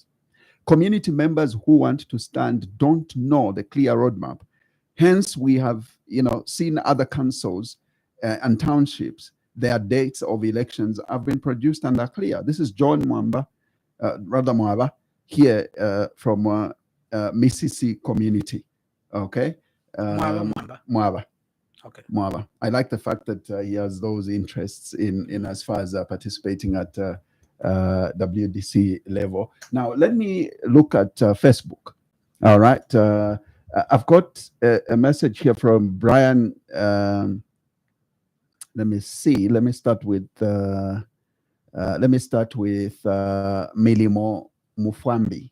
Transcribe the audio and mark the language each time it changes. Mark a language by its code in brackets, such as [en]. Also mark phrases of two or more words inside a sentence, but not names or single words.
[en] Community members who want to stand don't know the clear roadmap. Hence, we have seen other councils and townships, their dates of elections have been produced and are clear. This is John Mwamba, Mwaba, here from Misisi community. Okay. Mwaba. Okay. Mwaba. I like the fact that he has those interests in as far as participating at WDC level. Now, let me look at Facebook. All right. I've got a message here from Brian. Let me see. Let me start with Milimo Mufambi.